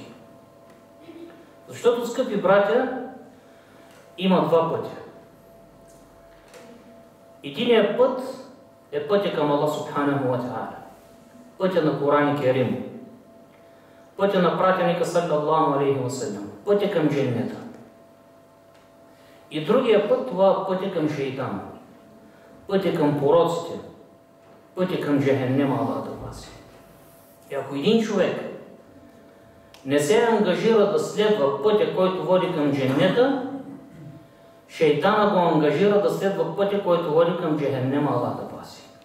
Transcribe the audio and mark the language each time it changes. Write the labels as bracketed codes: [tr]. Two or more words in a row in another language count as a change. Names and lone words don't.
[bg] Защото, скъпи братя, има два пътя. Единият път е пътя към Аллах [ar] سبحانه وتعالى, [bg] пътя на Коран и Керим, пътя на пратеника [ar] صلى الله عليه وسلم, [bg] пътя към дженнета. И другия път, това е пътя към шейтана, пътя към пороците, пътя към джехеннема, Аллах да пази. И ако един човек не се ангажира да следва пътя, който води към дженнета, шейтана го ангажира да следва пътя, който води към джехеннема, Аллах да пази.